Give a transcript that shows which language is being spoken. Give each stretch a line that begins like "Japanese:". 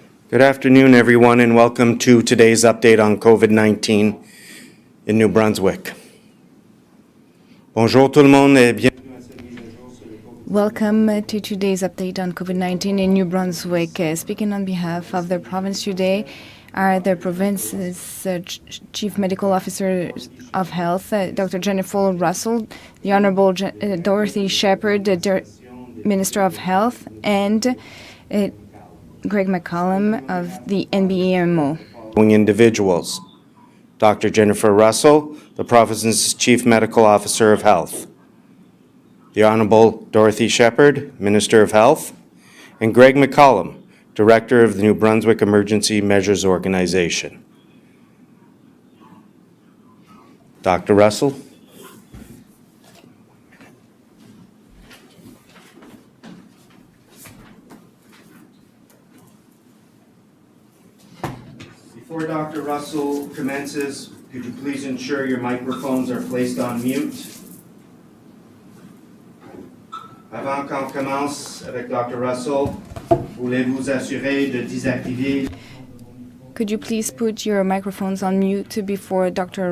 English: Good afternoon, everyone, and welcome to today's update on COVID-19 in New Brunswick.
French: Bonjour tout le monde et bienvenue à cette mise à jour sur le COVID-19.
English: Welcome to today's update on COVID-19 in New Brunswick. Speaking on behalf of the province today are the province's Chief Medical Officer of Health, Dr. Jennifer Russell, the Honourable Dorothy Shepherd, the Minister of Health, and Greg McCollum of the NBEMO. Individuals. Dr. Jennifer Russell, the province's Chief Medical Officer of Health. The Honourable Dorothy Shepherd, Minister of Health, and Greg McCollum, Director of the New Brunswick Emergency Measures Organization. Dr. Russell. Before Dr. Russell commences, could you please ensure your microphones are placed on mute?
French: Avant qu'on commence avec Dr. Russell, voulez-vous assurer de désactiver?
English: Could you please put your microphones on mute before Dr.